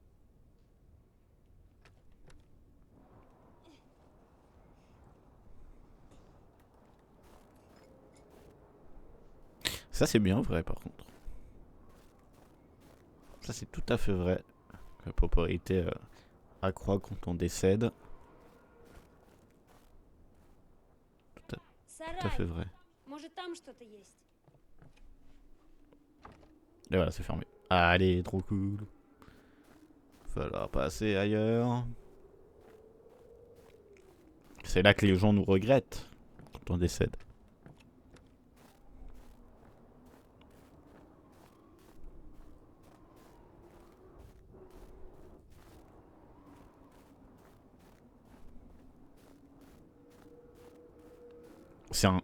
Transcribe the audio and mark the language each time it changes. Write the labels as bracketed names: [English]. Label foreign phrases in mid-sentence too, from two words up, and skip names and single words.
[French] Ça, c'est bien vrai, par contre. Ça, c'est tout à fait vrai. La propriété accroît quand on décède. Tout à fait vrai. [Russian] Может, там что-то есть. [French] Et voilà, c'est fermé. Allez, trop cool. Falloir passer ailleurs. C'est là que les gens nous regrettent quand on décède. C'est un...